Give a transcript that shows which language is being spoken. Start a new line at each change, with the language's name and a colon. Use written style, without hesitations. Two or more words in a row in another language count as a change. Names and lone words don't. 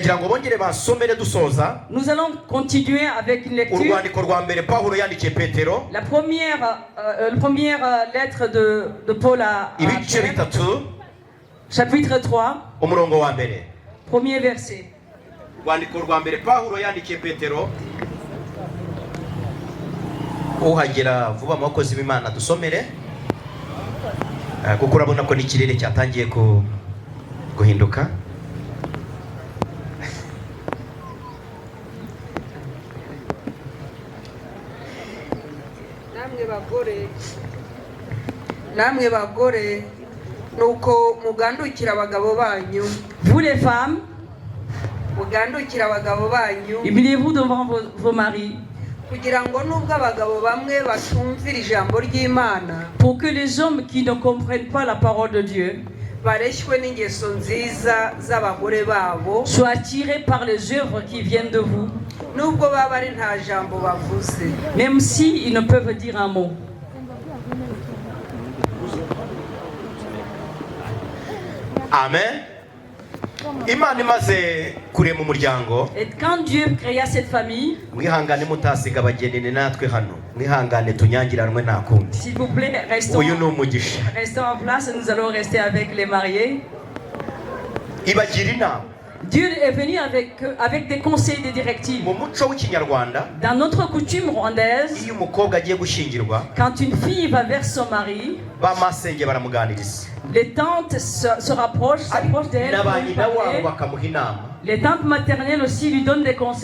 French: Nous allons continuer avec une lecture. La première lettre de Paul à Pierre, chapitre 3, premier verset.
Kinyarwanda: Uhagera vuba mu bakozi b'Imana dusomere kuko urabona ko n'ikirere cyatangiye guhinduka. namwe bagore nuko mugandukira abagabo banyu.
French: Vous les femmes,
Kinyarwanda: mugandukira abagabo banyu.
French: humiliez-vous devant vos maris. Pour que les hommes qui ne comprennent pas la parole de Dieu soient attirés par les œuvres qui viennent de vous, même si ils ne peuvent dire un mot. Amen.
Kinyarwanda: Imana imaze kurema umuryango.
French: Et quand Dieu créa cette famille,
Kinyarwanda: mwihangane mutasiga abagenene natwe hano, mwihangane tunyangiranwe nta kundi.
French: S'il vous plaît, restons en place, nous allons rester avec les mariés.
Kinyarwanda: Ibagira inama.
French: Dieu est venu avec des conseils, des directives. Dans notre coutume rwandaise, quand une fille va vers son mari, les tantes se rapprochent d'elle. Les tantes maternelles aussi lui donnent des conseils.